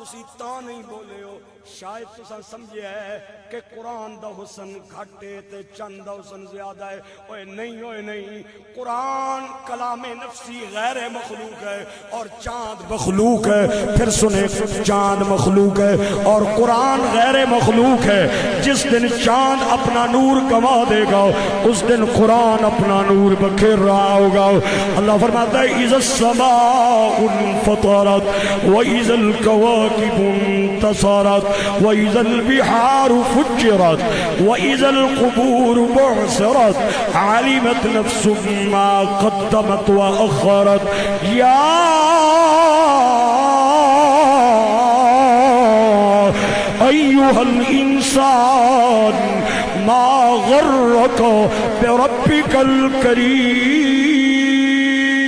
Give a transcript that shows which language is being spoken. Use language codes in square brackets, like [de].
[pa] تسی تا نہیں بولے ہو شاید تساں سمجھے ہے کہ قرآن دا حسن گھٹے تے چند دا حسن زیادہ ہے. [ur] اوے نہیں قرآن کلام نفسی غیر مخلوق ہے اور چاند مخلوق ہے. پھر سنے چاند مخلوق ہے اور قرآن غیر مخلوق ہے. جس دن چاند اپنا نور گنوا دے گا اس دن قرآن اپنا نور بکھیر رہا ہوگا. اللہ فرماتا ہے [ar] اذا السماء انفطرت واذا الكواكب انتصرت واذا البحار فجرت واذا القبور بعثرت علمت نفس ما قدمت واخرت. یا ایھا الانسان ما غرک بربک الکریم.